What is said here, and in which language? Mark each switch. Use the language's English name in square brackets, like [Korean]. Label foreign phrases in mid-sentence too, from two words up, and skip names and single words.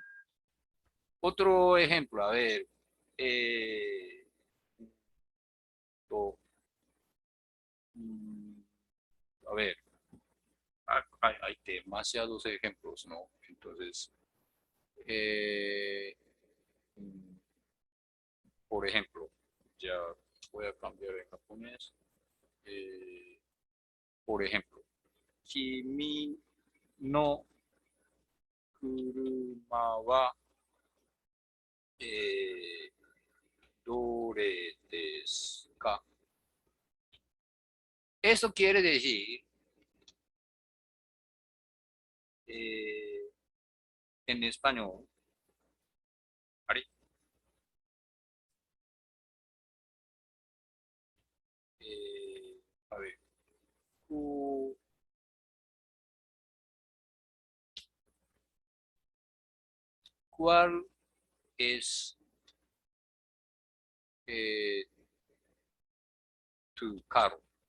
[Spanish] otro ejemplo, a ver, eh, to- mm, a ver, hay demasiados ejemplos, ¿no? Entonces, eh, mm, por ejemplo, ya voy a cambiar en japonés. [Japanese] Por ejemplo, 君の車は, eh, どれですか. [Spanish] Eso quiere decir, eh, en español, ¿vale? A ver, ku- ¿cuál es eh, tu carro?